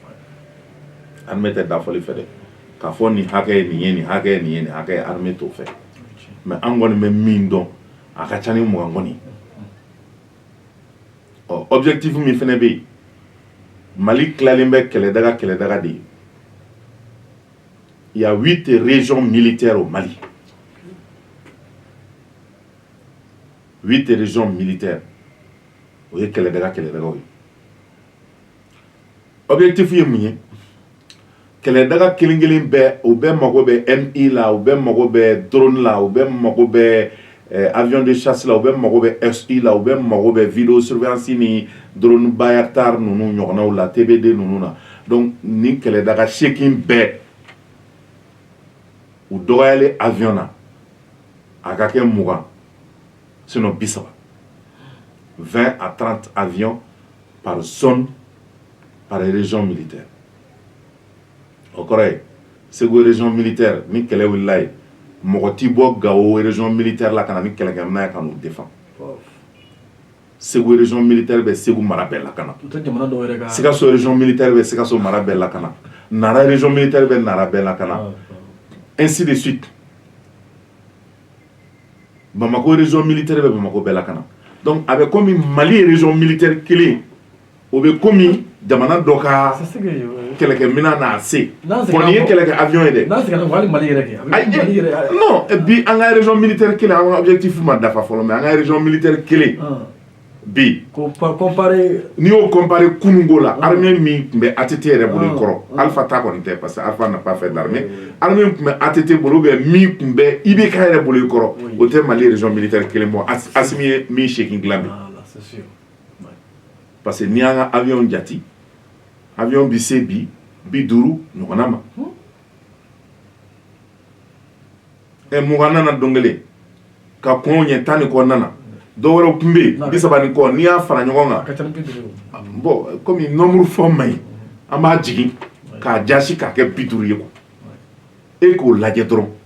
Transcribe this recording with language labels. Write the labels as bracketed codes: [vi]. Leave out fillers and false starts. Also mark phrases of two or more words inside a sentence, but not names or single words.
[bm] dɛ k'a fɔ nin hakɛ ye nin ye nin hakɛ ye nin ye nin hakɛ ye armée t'o fɛ mais an kɔni bɛ min dɔn a ka ca ni mɔgɔ kɔni objectif min fɛnɛ bɛ yen Mali tilalen bɛ kɛlɛdaga de ye [fr] il y a 8 régions militaires au Mali 8 régions militaires [bm] o ye kɛlɛdagaw ye objectif ye mun ye kɛlɛdaga kelen-kelen bɛɛ o bɛɛ mago bɛ MI la o bɛɛ mago bɛ drone la o bɛɛ mago bɛ [fr] avion de chasse [bm] la o bɛɛ mago bɛ SI la o bɛɛ mago bɛ [fr] vidéo surveillance [bm] ni drone Bayraktar ninnu ɲɔgɔnnaw la TBD ninnu na donc ni kɛlɛdaga 8 bɛɛ u dɔgɔyalen avion na a ka kɛ 20 sinon 30 20 [fr] à 30 avions par zone par région militaire [bm] o kɔrɔ ye Segu [fr] région militaire [bm] ni kɛlɛ wulila ye mɔgɔ ti bɔ Gao [fr] région militaire [bm] la ka na ni kɛlɛkɛminɛn ye ka n'u défend Segu [fr] région militaire [bm] bɛ Segu mara bɛɛ lakana Sikaso [fr] région militaire [bm] bɛ Sikaso mara bɛɛ lakana Nara [fr] région militaire [bm] bɛ Nara bɛɛ lakana [fr] ainsi de suite [bm] Bamako [fr] région militaire [bm] bɛ Bamako bɛɛ lakana donc a bɛ komi Mali [fr] région militaire [bm] kelen o bɛ komi jamana dɔ ka kɛlɛkɛminɛn n'a se bon nin ye kɛlɛkɛ avion ye dɛ non bi an ka [fr] région militaire [bm] kelen an ka objectif ma dafa fɔlɔ mais an ka [fr] région militaire [bm] kelen bi n'i y'o comparer kunungo la armée min tun bɛ ATT yɛrɛ bolo i kɔrɔ Alpha ta kɔni tɛ [fr] parce que Alpha n'a pas fait d'armée armée [bm] min tun bɛ ATT bolo [fr] ou bien [bm] min tun bɛ IBK yɛrɛ bolo i kɔrɔ o tɛ Mali [fr] région militaire [bm] kelen bɔ Assimi ye min 8 dilan bi [fr] parce que [bm] n'i y'an ka avion jate avion bi se bi 50 ɲɔgɔnna ma mugan nana don kelen ka kɔn ɲɛ 10 ni kɔnɔna na dɔw wɛrɛw tun bɛ yen 30 ni kɔ n'i y'a fara ɲɔgɔn kan bon komi nombre fɔ man ɲi an b'a jigin k'a jasi k'a kɛ 50 ye quoi e k'o lajɛ dɔrɔn